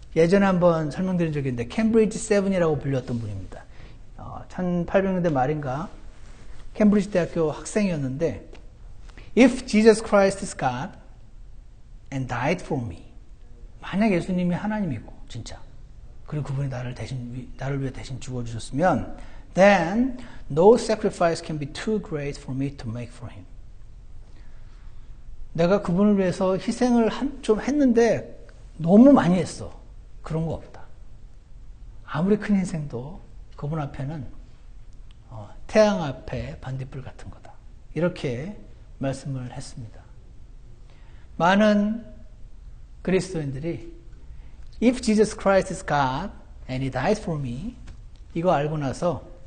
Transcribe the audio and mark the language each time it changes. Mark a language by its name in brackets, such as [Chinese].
[Korean] 예전에 한번 설명드린 적이 있는데 캠브리지 7이라고 불렸던 분입니다. 1800년대 말인가 캠브리지 대학교 학생이었는데 [English] If Jesus Christ is God and died for me, [Korean] 만약 예수님이 하나님이고 진짜 그리고 그분이 나를 위해 대신 죽어주셨으면 [English] then no sacrifice can be too great for me to make for him. [Korean] 내가 그분을 위해서 희생을 좀 했는데 너무 많이 했어. 그런 거 없다. 아무리 큰 희생도 그분 앞에는 태양 앞에 반딧불 같은 거다. 이렇게 말씀을 했습니다. 많은 그리스도인들이 [English] If Jesus Christ is God and He died for me [Korean] 이거 알고 나서